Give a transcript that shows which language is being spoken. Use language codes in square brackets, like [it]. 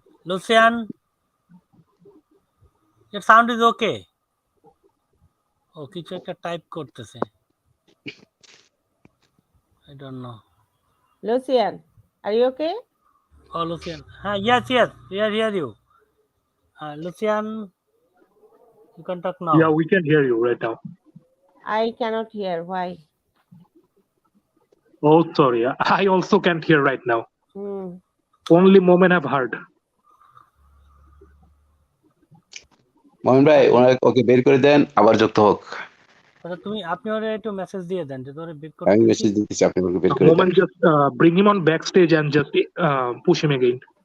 [en] Lucian, your sound is okay. [bn] ও কিছু একটা type করতেছে, [en] I don't know. Lucian, are you okay? Oh, Lucian. Yes, we are hear you. Lucian, you can talk now. Yeah, we can hear you right now. I cannot hear. Why? Oh, sorry. I also can't hear right now. Hmm. Only moment I've heard. [bn] মোমেন ভাই ওকে বের করে দেন, আবার যুক্ত হোক। আচ্ছা, আপনি ওরে একটু মেসেজ দিয়ে দেন যে তোরে বের আমি করতেছি। মেসেজ দিতেছি, আপনি ওকে বের করে দেন। [en] Moment, just bring him on backstage and just push him again.